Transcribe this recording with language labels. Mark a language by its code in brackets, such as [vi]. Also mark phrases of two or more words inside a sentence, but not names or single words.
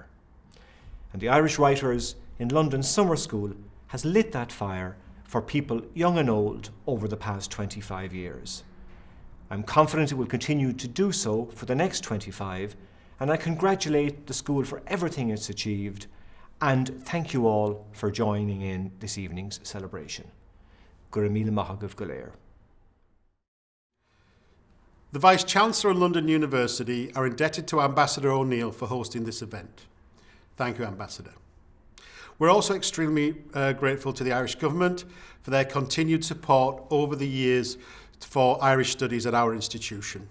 [en] And the Irish Writers in London Summer School has lit that fire for people young and old over the past 25 years. I'm confident it will continue to do so for the next 25, and I congratulate the school for everything it's achieved, and thank you all for joining in this evening's celebration. [ga] Gura míle maith agaibh go léir. [en] The Vice-Chancellor of London University are indebted to Ambassador O'Neill for hosting this event. Thank you, Ambassador. We're also extremely grateful to the Irish Government for their continued support over the years for Irish studies at our institution.